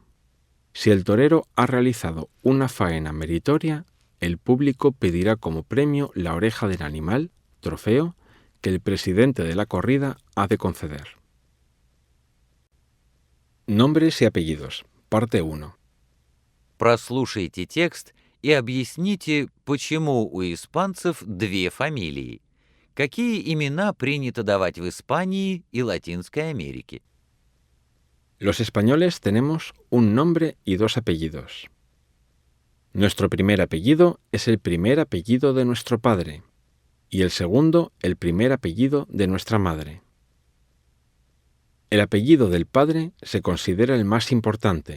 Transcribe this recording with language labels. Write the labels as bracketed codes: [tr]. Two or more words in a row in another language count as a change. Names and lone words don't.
[es] Si el torero ha realizado una faena meritoria, el público pedirá como premio la oreja del animal, trofeo, que el presidente de la corrida ha de conceder. Nombres y apellidos. Parte 1. [ru] Прослушайте текст и объясните, почему у испанцев 2 фамилии. Какие имена принято давать в Испании и Латинской Америке? [es] Los españoles tenemos un nombre y 2 apellidos. Nuestro primer apellido es el primer apellido de nuestro padre y el segundo el primer apellido de nuestra madre. El apellido del padre se considera el más importante.